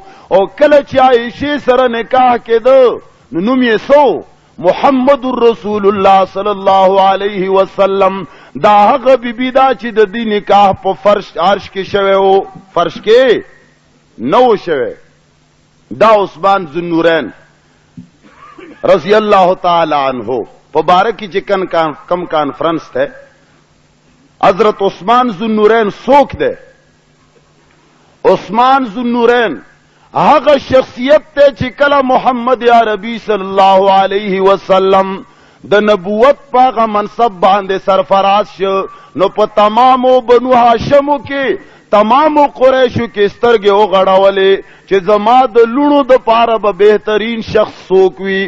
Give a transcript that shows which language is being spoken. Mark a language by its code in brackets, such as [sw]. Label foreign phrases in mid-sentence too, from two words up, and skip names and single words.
[ps] او کله چې عایشې سره نکاح کېده نو نوم یې سو محمد [ar] رسول الله صلی الله علیه وسلم. [ps] دا هغه بیبي دا چې د دې نکاح په فرش عرش کې شوی و، فرش کې نه و شوی. دا عثمان ذوالنورین [ar] رضی اللہ تعالی عنہ [ps] په باره کې چې کم کانفرنس ته حضرت عثمان ذوالنورین څوک دی؟ عثمان ذوالنورین هغه شخصیت ته چې کله محمد عربي [ar] صلی الله علیه وسلم [ps] د نبوت په هغه منصب باندې سرفراز شو نو په تمامو بنو هاشمو کې تمامو قریشو کې سترګې وغړولې چې زما د لونو د پاره به بهترین شخص څوک وي.